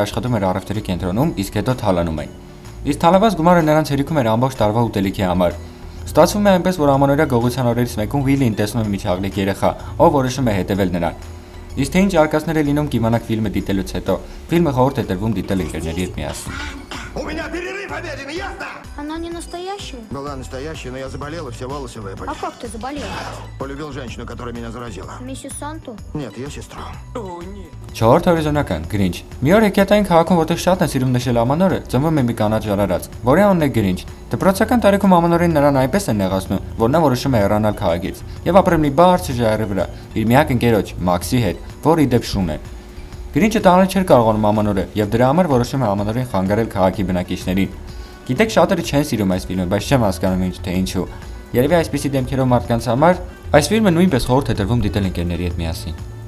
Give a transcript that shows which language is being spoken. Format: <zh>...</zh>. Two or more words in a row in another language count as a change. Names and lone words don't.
<hy>աշխատում էր առևտրի կենտրոնում, իսկ հետո թալանում էին։ Իսկ թալված գումարը նրանց հերիքում էր ամբողջ տարվա ուտելիքի համար։ Ստացվում է այնպես, որ ամանորյա գողության օրերից մեկում Վիլին տեսնում է միջաղլիկ երեխա, ով որոշում է հետևել նրան։ Իսկ թե ինչ արկածներ է լինում կիմանաք ֆիլմը դիտելուց հետո։ Ֆիլմը խորհուրդ է տրվում դիտել ընկերների հետ միասին։</hy> <ru>У меня перерыв обеденный, ясно? Она не настоящая? Была настоящая, но я заболел и все волосы выпали. А как ты заболел? Полюбил женщину, которая меня заразила. Миссис Санту? Нет, ее сестру.</ru> <hy>Չորրորդ հորիզոնական Գրինչ։ Մի օր հեքիաթային քաղաքում, որտեղ շատ են սիրում նշել ամանորը, ծնվում է մի կանաչ ժառարած, որի անունն է Գրինչ։ Դպրոցական տարիքում ամանորին նրան այնպես են նեղացնում, որ նա որոշում է հեռանալ քաղաքից եւ ապրել մի բարձր ժայռի վրա իր միակ ընկերոջ Մաքսի հետ, որը ի դեպ շուն է։ Գրինչը տանել չէր կարողանում ամանորը եւ դրա համար որոշում է ամանորին խանգարել քաղաքի բնակիչներին։ Գիտեք, շատերը չեն սիրում այս ֆիլմը, բայց չեմ հասկանում ինչ թե ինչու։ Երևի այսպիսի դեմքերով մարդկանց համար այս ֆիլմը նույնպես խորհուրդ է տրվում դիտել ընկերների հետ միասին։</hy>